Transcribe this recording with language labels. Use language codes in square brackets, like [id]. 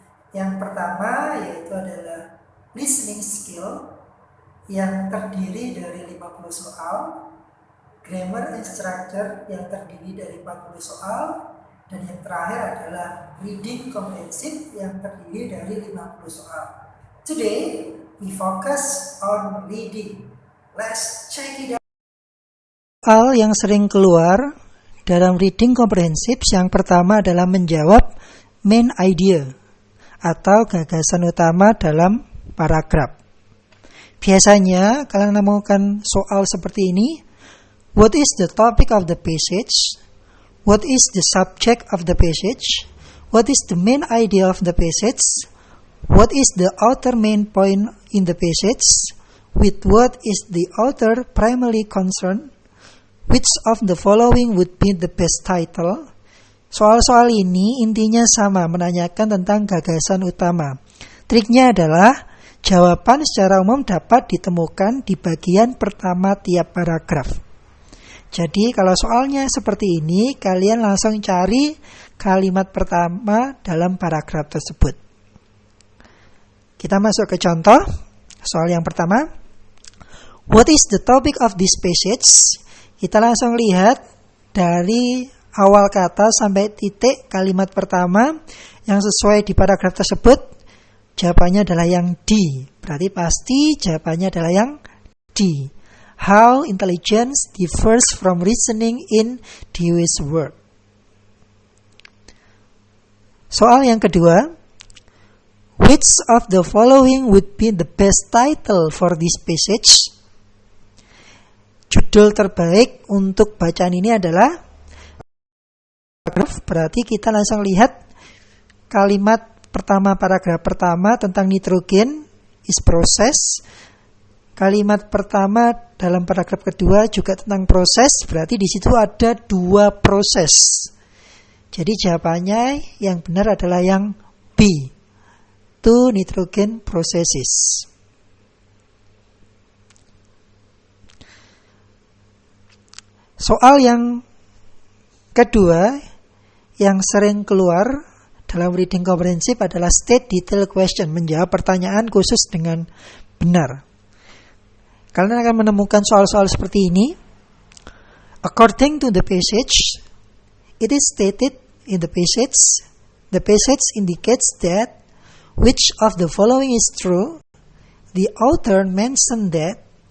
[id] Yang pertama yaitu adalah listening skill yang terdiri dari 50 soal, [en] grammar and structure [id] yang terdiri dari 40 soal, dan yang terakhir adalah reading comprehensive yang terdiri dari 50 soal. [en] Today we focus on reading. Let's check it out. [id] Hal yang sering keluar dalam reading comprehensive yang pertama adalah menjawab main idea atau gagasan utama dalam paragraf. Biasanya kalian menemukan soal seperti ini. [en] What is the topic of the passage? What is the subject of the passage? What is the main idea of the passage? What is the author main point in the passage? With what is the author primarily concerned? Which of the following would be the best title? [id] Soal-soal ini intinya sama, menanyakan tentang gagasan utama. Triknya adalah jawaban secara umum dapat ditemukan di bagian pertama tiap paragraf. Jadi kalau soalnya seperti ini, kalian langsung cari kalimat pertama dalam paragraf tersebut. Kita masuk ke contoh. Soal yang pertama. [en] What is the topic of this passage? [id] Kita langsung lihat dari awal kata sampai titik kalimat pertama yang sesuai di paragraf tersebut. Jawabannya adalah yang D. Berarti pasti jawabannya adalah yang D. [en] How intelligence differs from reasoning in this world. [id] Soal yang kedua. [en] Which of the following would be the best title for this passage? [id] Judul terbaik untuk bacaan ini adalah paragraf. Berarti kita langsung lihat kalimat pertama paragraf pertama tentang [en] nitrogen is process. [id] Kalimat pertama dalam paragraf kedua juga tentang proses. Berarti di situ ada 2 proses. Jadi jawabannya yang benar adalah yang B. [en] 2 nitrogen processes. [id] Soal yang kedua yang sering keluar dalam reading comprehensive adalah [en] state detail question, [id] menjawab pertanyaan khusus dengan benar. Kalian akan menemukan soal-soal seperti ini. [en] According to the passage, it is stated in the passage indicates that which of the following is true? The author mentioned that.